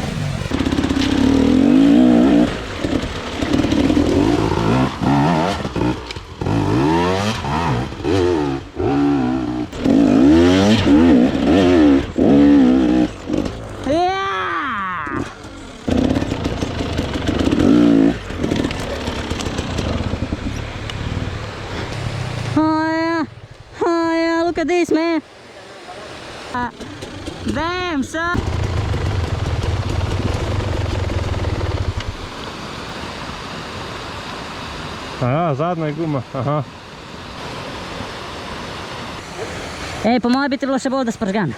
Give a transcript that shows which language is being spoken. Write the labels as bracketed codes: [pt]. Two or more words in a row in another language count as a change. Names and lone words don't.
[en] Yeah! Oh yeah, look at this, man. Damn, son. [sl] Aha, zadnja je guma, aha. Ej, po moje bi ti bilo še bolj da spržgan.